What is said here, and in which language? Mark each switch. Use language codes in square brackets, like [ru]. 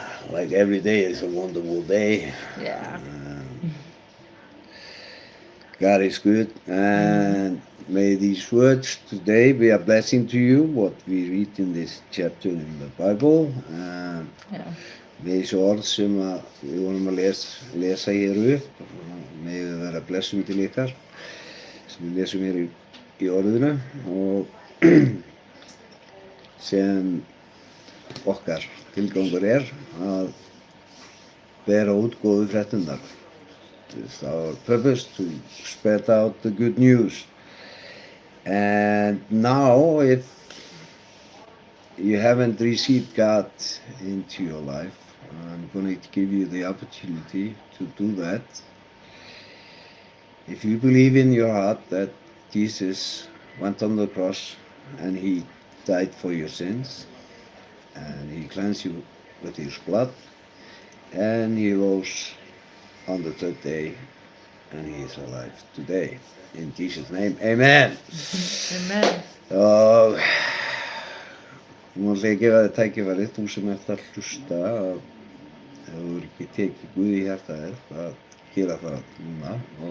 [en] Like every day is a wonderful day. Yeah. God is good, and may these words today be a blessing to you, what we read in this chapter in the Bible. [is] Já. Með þessu orð sem við vorum að lesa hér upp, með við vera blessum til ykkar, sem við lesum hér í orðinu, og sem okkar tilgangur að bera út góðu fréttirnar. [en] It's our purpose to spread out the good news. And now, if you haven't received God into your life, I'm going to give you the opportunity to do that. If you believe in your heart that Jesus went on the cross and he died for your sins, and he cleansed you with his blood, and he rose on the third day, and he is alive today. In Jesus' name, amen. Amen. [is] Og ég má alltaf gefa þér tækifærið, þú sem ert að hlusta, að ef þú hefur ekki tekið Guð í hjartað þér, að gera það núna.